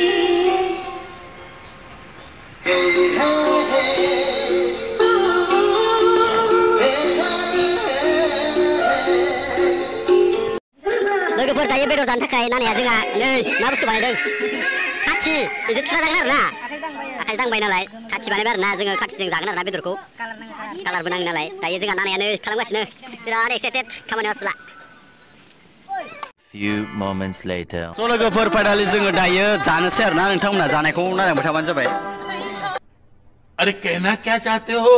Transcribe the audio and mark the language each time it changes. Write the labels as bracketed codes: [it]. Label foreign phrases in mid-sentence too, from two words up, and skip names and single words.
[brx] लोगोफोर दायो बेदर जानो थाखाय नानाया जोंहा नै मा बुस्थु बानायदों? खाथि बेजों थुना जागोन आरो ना। आखाइ दांबाय नालाय खाथि बानायबाय आरो ना। जोङो खाथिजों जागोन आरो ना बेदरखौ। कालारबो नाङो नालाय। दायो जोंहा नानाया नै खालामगासिनो। बिराद एक्साइटेड खामानियाव असला। [en] Few moments later. [brx] स' लोगोफोर फाइनालि जोङो दायो जानोसै आरो ना। नोंथांमोना जानायखौ नायलांबाय थाबानो जाबाय। [hi] अरे कहना क्या चाहते हो?